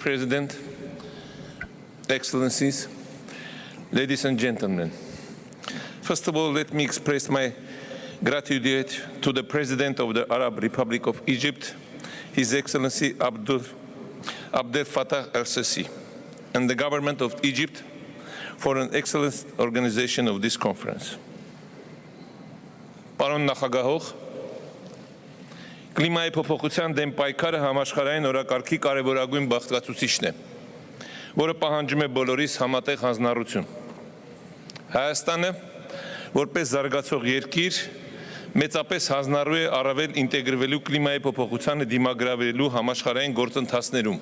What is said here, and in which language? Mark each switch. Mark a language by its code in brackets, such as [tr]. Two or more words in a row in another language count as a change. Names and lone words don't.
[en] President, Excellencies, ladies and gentlemen, first of all, let me express my gratitude to the President of the Arab Republic of Egypt, His Excellency Abdel Fattah el-Sisi, and the government of Egypt for an excellent organization of this conference. [hy] Պարոն նախագահող, Կլիմայի փոփոխության դեմ պայքարը համաշխարհային օրակարգի կարևորագույն բաղկացուցիչն է, որը պահանջում է բոլորիս համատեղ հանձնառություն։ Հայաստանը, որպես զարգացող երկիր, մեծապես հանձնառու է առավել ինտեգրվելու կլիմայի փոփոխությանը դիմագրավելու համաշխարհային գործընթացներում,